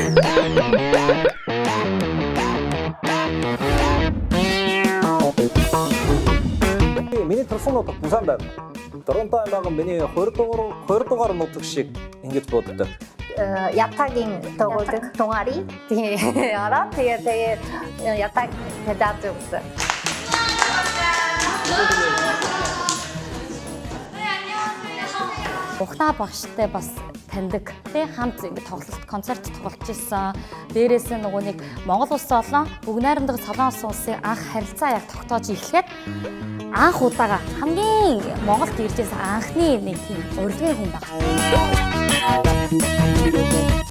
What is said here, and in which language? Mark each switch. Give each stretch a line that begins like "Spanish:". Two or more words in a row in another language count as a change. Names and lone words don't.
Mongolian: Миний төрсөн нутаг Бусан байна. Торонто аймаг нь миний 2 дугаар нутаг шиг ингэж боддог. ятагийн тоглодог 동아리 тий 알아?
Korean: 되게 ятаг 대답 없어.
Mongolian: Ухнаа багштай бас таньдаг тий хамт ингэ тоглолт концерт тоглож ирсэн. Дээрээс нь нөгөө нэг Монгол улс болон Бүгд найрамдаг Солонгос улсын анх харилцаа яг тогтоож эхлэхэд анх удаага хамгийн Монголд ирж байсан анхны нэг тийм урилгын хүн байна.